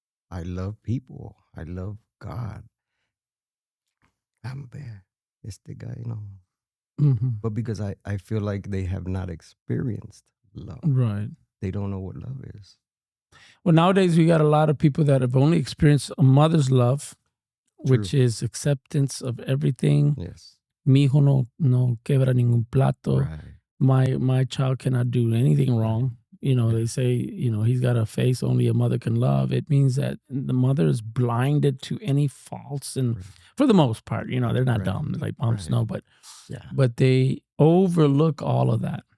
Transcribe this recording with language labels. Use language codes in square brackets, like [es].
[en] I love people. I love God. I'm bad. It's the guy, Mhm. But because I feel like they have not experienced love. Right. They don't know what love is. Well, nowadays we got a lot of people that have only experienced a mother's love, True. which is acceptance of everything. Yes. [es] Mi hijo no quebra ningún plato. [en] Right. My child cannot do anything wrong. Yeah. They say, he's got a face only a mother can love. It means that the mother is blinded to any faults, and Right. for the most part, they're not Right. dumb like moms Right. know, but Yeah. they overlook all of that.